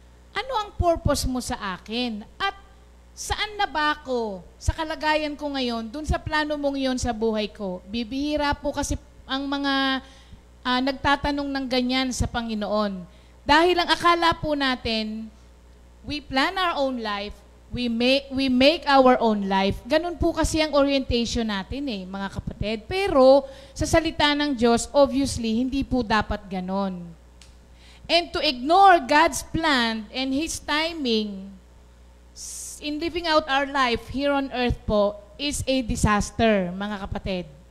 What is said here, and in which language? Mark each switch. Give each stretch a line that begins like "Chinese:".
Filipino: Ano ang purpose mo sa akin? At saan na ba ako sa kalagayan ko ngayon, dun sa plano mong yon sa buhay ko? Bibihira po kasi ang mga nagtatanong ng ganyan sa Panginoon. Dahil ang akala po natin,
English: we plan our own life, we make our own life.
Filipino: Ganun po kasi ang orientation natin mga kapatid. Pero sa salita ng Diyos, obviously, hindi po dapat ganon.
English: And to ignore God's plan and His timing in living out our life here on earth po is a disaster,
Filipino: mga kapatid.